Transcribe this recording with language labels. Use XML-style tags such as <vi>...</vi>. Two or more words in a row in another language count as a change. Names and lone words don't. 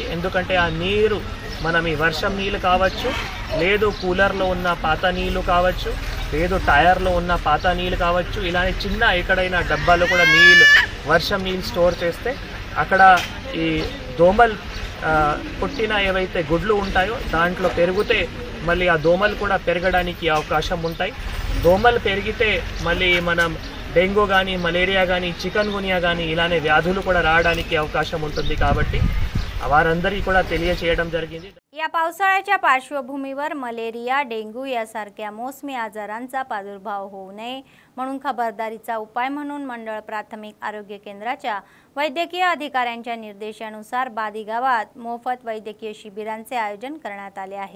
<te>ఎందుకంటే ఆ నీరు మనం ఈ వర్షం నీళ్ళు కావచ్చు, లేదు కూలర్లో ఉన్న పాత నీళ్ళు కావచ్చు, లేదు టైర్లో ఉన్న పాత నీళ్ళు కావచ్చు, ఇలానే చిన్న ఎక్కడైనా డబ్బాలో కూడా నీళ్ళు వర్షం నీళ్ళు స్టోర్ చేస్తే అక్కడ ఈ దోమలు పుట్టిన ఏవైతే గుడ్లు ఉంటాయో దాంట్లో పెరిగితే మళ్ళీ ఆ దోమలు కూడా పెరగడానికి అవకాశం ఉంటాయి। దోమలు పెరిగితే మళ్ళీ మనం డెంగ్యూ కానీ, మలేరియా కానీ, చికెన్ గునియా కానీ ఇలానే వ్యాధులు కూడా రావడానికి అవకాశం ఉంటుంది। కాబట్టి వారందరికీ కూడా తెలియజేయడం జరిగింది।</te> <mr>या पावसाळ्याच्या पार्श्वभूमीवर मलेरिया, डेंग्यू यासारख्या मोसमी आजारांचा प्रादुर्भाव होऊ नये म्हणून खबरदारीचा उपाय म्हणून मंडळ प्राथमिक आरोग्य केंद्राच्या वैद्यकीय अधिकाऱ्यांच्या निर्देशानुसार बादी गावात मोफत वैद्यकीय शिबिरांचे आयोजन करण्यात आले आहे।</mr>